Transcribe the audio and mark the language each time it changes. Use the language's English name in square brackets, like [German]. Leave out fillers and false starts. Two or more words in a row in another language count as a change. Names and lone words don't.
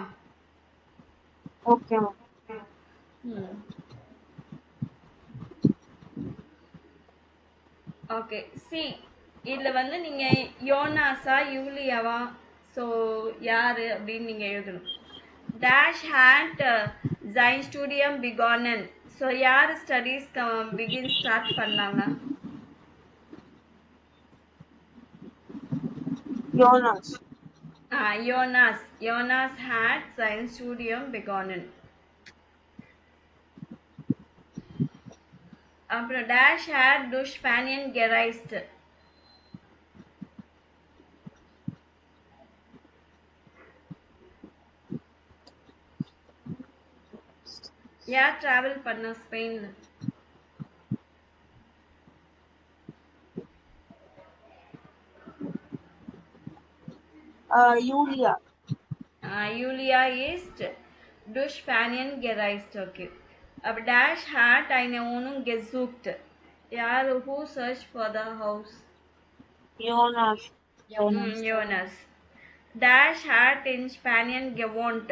[Tamil] ஓகே. ஓகே. சி இதுல வந்து நீங்க யோனாஸா யூலியாவா, ஸோ யாரு அப்படின்னு நீங்க எழுதணும். [German] Dash hat sein Studium begonnen. [Tamil] ஸோ யார் [English] studies begin start [Tamil] பண்ணாங்க? யோனாஸ். [German] யோனாஸ். யோனாஸ் had sein Studium begonnen. அப்புறம் டேஷ் had durch Spanien gereist. [Tamil] யார் டிராவல் பண்ண ஸ்பெயின்ல? யூலியா. [German] Julia ist durch Spanien gereist. [English] Okay. [German] Aber Dash hat eine Wohnung gesucht. Ja, [English] who searched for the house? [Tamil] யோனாஸ். [German] Jonas. Dash hat in Spanien gewohnt.